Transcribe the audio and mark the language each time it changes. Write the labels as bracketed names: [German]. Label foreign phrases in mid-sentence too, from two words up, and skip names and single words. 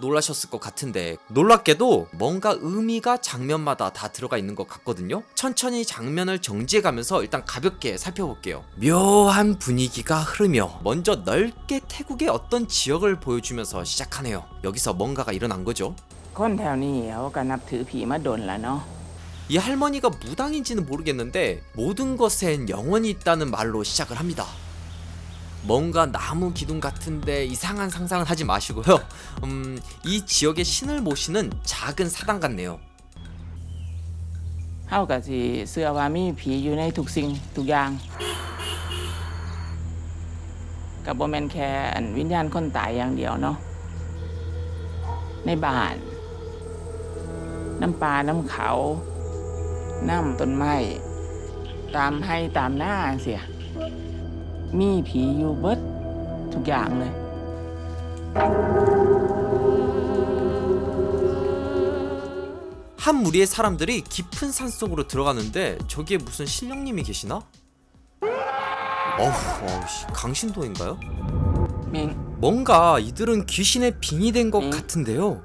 [Korean] 놀라셨을 것 같은데, 놀랍게도 뭔가 의미가 장면마다 다 들어가 있는 것 같거든요. 천천히 장면을 정지해가면서 일단 가볍게 살펴볼게요. 묘한 분위기가 흐르며 먼저 넓게 태국의 어떤 지역을 보여주면서 시작하네요. 여기서 뭔가가 일어난 거죠. [Thai] คนแถวนี้เขาก็นับถือผีมาดนแล้วเนาะ [Korean] 이 할머니가 무당인지는 모르겠는데 모든 것엔 영혼이 있다는 말로 시작을 합니다. 뭔가 나무 기둥 같은데 이상한 상상은 하지 마시고요. 이 지역의 신을 모시는 작은 사당 같네요. [Northeastern Thai] เฮาก็สิเชื่อว่ามีผีอยู่ในทุกสิ่งทุกอย่างก็บ่แม่นแค่วิญญาณคนตายอย่างเดียวเนาะในบ้านน้ำปลาน้ำเขาน้ำต้นไม้ตามให้ตามหน้าเสียมีผีอยู่เบิดทุกอย่างเลย [Korean] 한 무리의 사람들이 깊은 산속으로 들어가는데, 저기에 무슨 신령님이 계시나? 강신도인가요? มิง 뭔가 이들은 귀신의 빙이 된 것 같은데요.